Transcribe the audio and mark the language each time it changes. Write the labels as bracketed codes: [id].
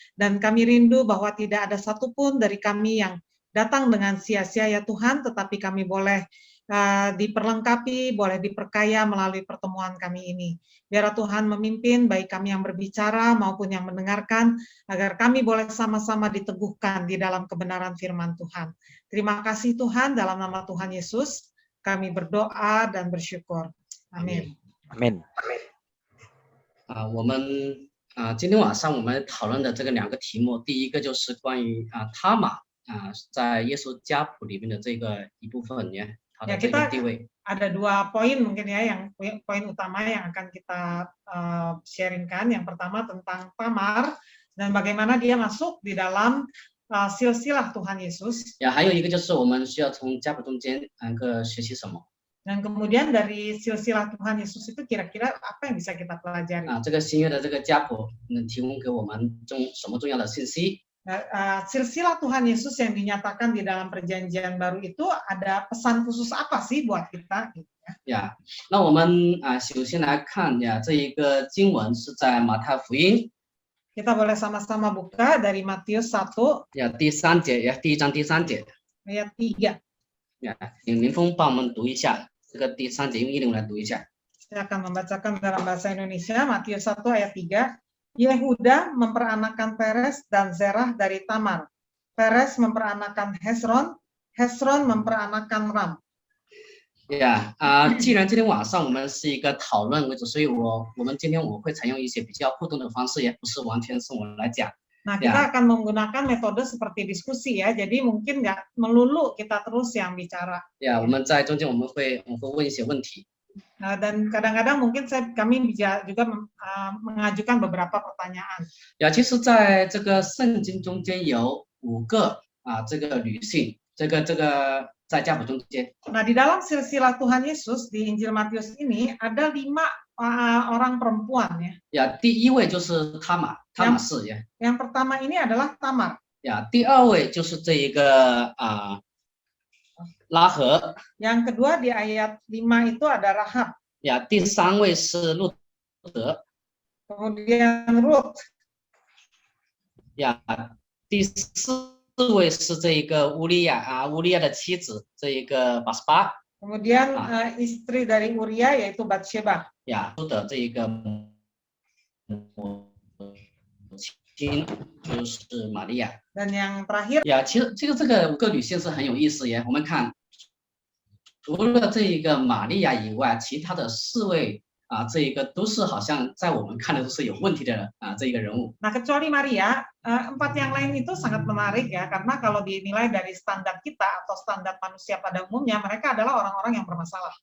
[id] Dan kami rindu bahwa tidak ada satupun dari kami yang datang dengan sia-sia ya Tuhan, tetapi kami boleh diperlengkapi, boleh diperkaya melalui pertemuan kami ini. Biar Tuhan memimpin baik kami yang berbicara maupun yang mendengarkan, agar kami boleh sama-sama diteguhkan di dalam kebenaran firman Tuhan. Terima kasih Tuhan, dalam nama Tuhan Yesus, kami berdoa dan bersyukur. Amin. Amin. [zh] 我们今天晚上我们讨论的这个2个题目，第一个就是关于他玛在耶稣家谱里面的这个一部分呢，他的这个地位。 [id] Ada 2 poin mungkin ya, yang poin utama yang akan kita sharingkan. Yang pertama tentang Tamar dan bagaimana dia masuk di dalam silsilah Tuhan Yesus. [zh] 还有一个就是我们需要从家谱中间学习什么。 [id] Dan kemudian dari silsilah Tuhan Yesus itu kira-kira apa yang bisa kita pelajari? [zh] 这个新约的这个家谱能提供给我们什么重要的信息？ [id] silsilah Tuhan Yesus yang dinyatakan di dalam perjanjian baru itu ada pesan khusus apa sih buat kita? [zh] Ya, 那我们首先来看呀，这一个经文是在马太福音。 [id] Kita boleh sama-sama buka dari Matius 1. [zh] 呀，第3节呀，第1章第3节。 [id] Ayat 3. [zh] 呀，请林峰帮我们读一下这个第3节，用英文来读一下。 [id] Saya akan membacakan dalam bahasa Indonesia, Matius 1 ayat 3. Yehuda memperanakan Peres dan Zerah dari Tamar. Peres memperanakan Hesron, Hesron memperanakan Ram. [zh] 既然今天晚上我们是一个讨论为主，所以我们今天我会采用一些比较互动的方式，也不是完全是我来讲。 [id] Nah, kita akan menggunakan metode seperti diskusi ya, jadi mungkin nggak melulu kita terus yang bicara. [zh] 我们在中间我们会问一些问题。 [id] Dan kadang-kadang mungkin kami bisa juga mengajukan beberapa pertanyaan. [zh] 其实在这个圣经中间有5个这个女性，这个在家谱中间。 [id] Nah, di dalam silsilah Tuhan Yesus di Injil Matius ini ada 5 orang perempuan ya. [zh] 第1位就是他玛氏呀。 [id] Yang pertama ini adalah Tamar. [zh] 第2位就是这一个拉合。 [id] Yang kedua di ayat 5 itu ada Rahab. [zh] 第3位是路德。 [id] Kemudian Ruth. [zh] 第4位是这一个乌利亚乌利亚的妻子，这一个拔示巴。 [id] Kemudian istri dari Uria yaitu Batsheba. [zh] 路德这一个母亲就是玛利亚。 [id] Dan yang terakhir [zh] 其实这个5个女性是很有意思耶。我们看，除了这一个玛利亚以外，其他的4位这一个都是好像在我们看的都是有问题的这一个人物。 [id] Nah, kecuali Maria, 4 yang lain itu sangat menarik ya, karena kalau dinilai dari standar kita atau standar manusia pada umumnya, mereka adalah orang-orang yang bermasalah.